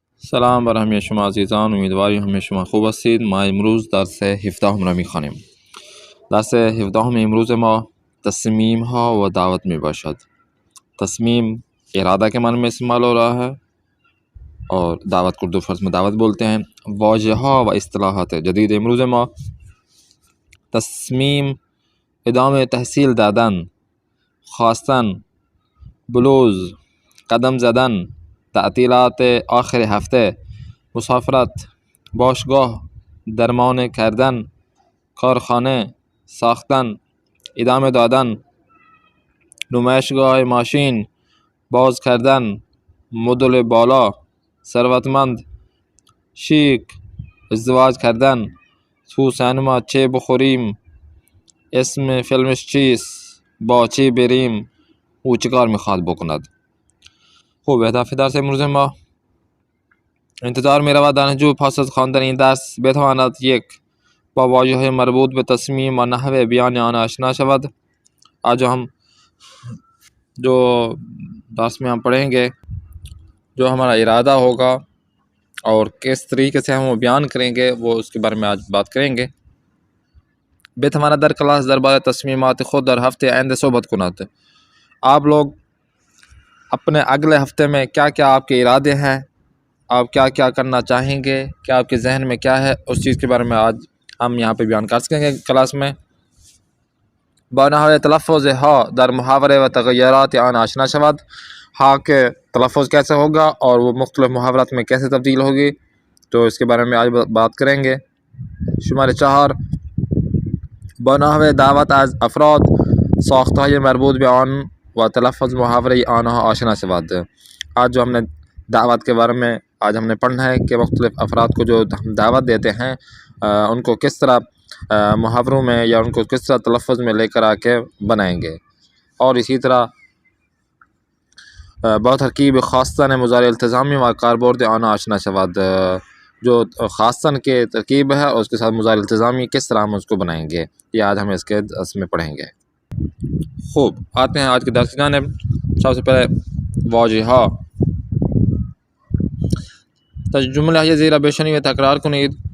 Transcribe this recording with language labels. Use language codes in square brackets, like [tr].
[fa] سلام بر همه شما عزیزان، امیدواریم همه شما خوب هستید. ما امروز درس 17 را می‌خوانیم. درس 17 امروز ما تصمیم ها و دعوت می باشد. [ur] تصمیم ارادہ کے معنی میں استعمال ہو رہا ہے اور دعوت کو اردو فرض میں دعوت بولتے ہیں. [fa] واجہ ها و اصطلاحات جدید امروز ما تصمیم ادامه تحصیل دادن، خواستن، بلوز، قدم زدن، تعطیلات آخر هفته، مسافرت، باشگاه، درمان کردن، کارخانه، ساختن، ادامه دادن، نمایشگاه ماشین، باز کردن، مدل بالا، ثروتمند، شیک، ازدواج کردن، تو سینما چه بخوریم، اسم فیلمش چیست، با چه بریم، او چه کار میخواد بکند. خوب، اهداف درس امروز ما انتظار می رود دانشجو پس از خواندن این درس بتواند: 1. با واژه‌های مربوط به تصمیم و نحوه بیان آن آشنا شود. [ur] آج جو درس میں ہم پڑھیں گے، جو ہمارا ارادہ ہوگا اور کس طریقے سے ہم وہ بیان کریں گے، وہ اس کے بارے میں آج بات کریں گے. [fa] بتواند در کلاس درباره تصمیمات خود در هفته آینده صحبت کند. [ur] آپ لوگ اپنے اگلے ہفتے میں کیا کیا آپ کے ارادے ہیں، آپ کیا کیا کرنا چاہیں گے، کیا آپ کے ذہن میں کیا ہے، اس چیز کے بارے میں آج ہم یہاں پہ بیان کر سکیں گے کلاس میں. [fa] با نحوه تلفظ ها در محاوره و تغیرات آن آشنا شود. [ur] ہا کے تلفظ کیسے ہوگا اور وہ مختلف محاورات میں کیسے تبدیل ہوگی، تو اس کے بارے میں آج بات کریں گے. [fa] شماره 4. با نحوه دعوت از افراد، ساختهای مربوط به آن و تلفظ محاوره آنها آشنا شود. [ur] آج جو ہم نے دعوت کے بارے میں آج ہم نے پڑھنا ہے کہ مختلف افراد کو جو ہم دعوت دیتے ہیں ان کو کس طرح محاوروں میں یا ان کو کس طرح تلفظ میں لے کر آ کے بنائیں گے. اور اسی طرح [fa] با ترکیب خواستن مضارع التزامی و کاربرد آن آشنا شود. [ur] جو خواستن کے ترکیب ہے اور اس کے ساتھ مضارع التزامی کس طرح ہم اس کو بنائیں گے، یہ آج ہم اس کے درس میں پڑھیں گے. خوب، آتے ہیں آج کے درس کی جانب. سب سے پہلے واجہ ها. [fa] جمله زیر بشنوید و تکرار کنید.